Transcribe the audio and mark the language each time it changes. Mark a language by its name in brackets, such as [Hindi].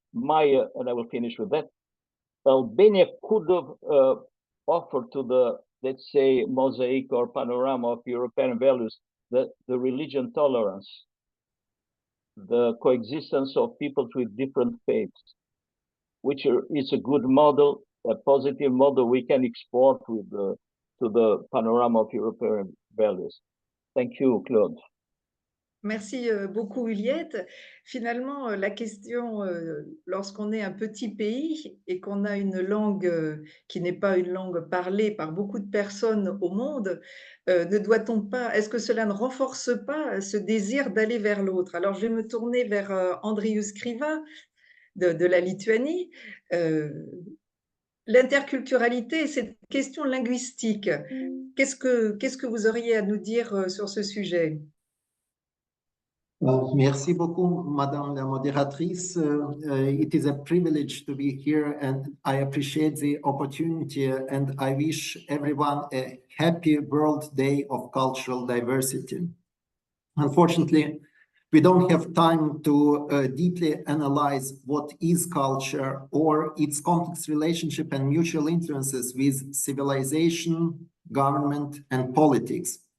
[English] And I will finish with that. Albania could have offered to the, let's say, mosaic or panorama of European values, the religion tolerance, the coexistence of peoples with different faiths, which is a good model, a positive model we can export with to the panorama of European values. Thank you, Claude. [French] Merci beaucoup, Juliette. Finalement, la question, lorsqu'on est un petit pays et qu'on a une langue qui n'est pas une langue parlée par beaucoup de personnes au monde, ne doit-on pas, est-ce que cela ne renforce pas ce désir d'aller vers l'autre? Alors, je vais me tourner vers Andrius Kriva de la Lituanie. L'interculturalité, cette question linguistique, qu'est-ce que vous auriez à nous dire sur ce sujet? Merci beaucoup, Madame la modératrice. [English] It is a privilege to be here and I appreciate the opportunity and I wish everyone a happy World Day of Cultural Diversity. Unfortunately, we don't have time to deeply analyze what is culture or its complex relationship and mutual influences with civilization, government, and politics.